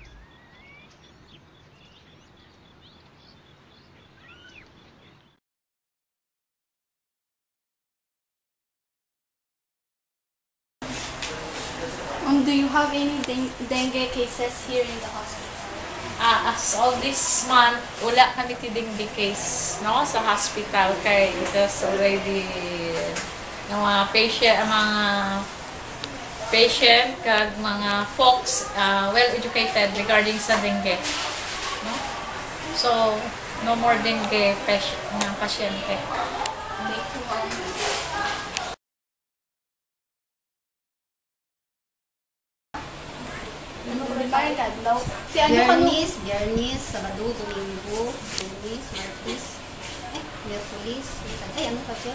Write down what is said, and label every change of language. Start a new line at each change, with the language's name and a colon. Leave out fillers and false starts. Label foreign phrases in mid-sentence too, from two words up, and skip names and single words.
English: Do you have any dengue cases here in the hospital? As all this month,
Hiligaynon: wala kami dengue case, no, sa hospital kay
English: it is already
Hiligaynon: mga patient kag mga folks
English: well educated
Hiligaynon: regarding sa dengue, no?
English: So no more dengue pasyente.
Hiligaynon: Biyernes, Sabado, Domingo, Lunes, Martes, Miyerkules, ano pa siya?